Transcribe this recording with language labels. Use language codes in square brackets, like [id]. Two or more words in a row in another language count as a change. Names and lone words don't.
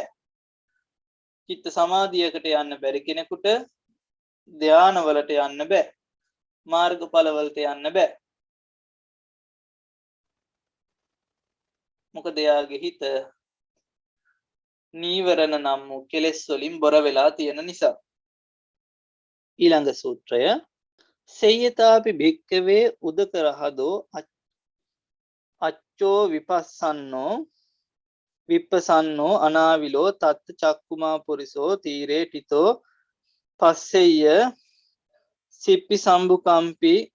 [si] චිත්ත සමාධියකට යන්න බැරි කෙනෙකුට ධානවලට යන්න බෑ. මාර්ගඵලවලට යන්න බෑ. මොකද එයාගේ හිත නීවරණ නම් වූ කෙලෙස් වලින් බොර වෙලා තියෙන නිසා. ඊළඟ සූත්‍රය [pi] සේයතාපි භික්කවේ උදකරහදෝ අච්චෝ විපස්සන්නෝ විප්පසන්නෝ අනාවිලෝ තත්ත චක්කුමා පුරිසෝ තීරේ ටිතෝ පස්සෙය සිප්පි සම්බුකම්පි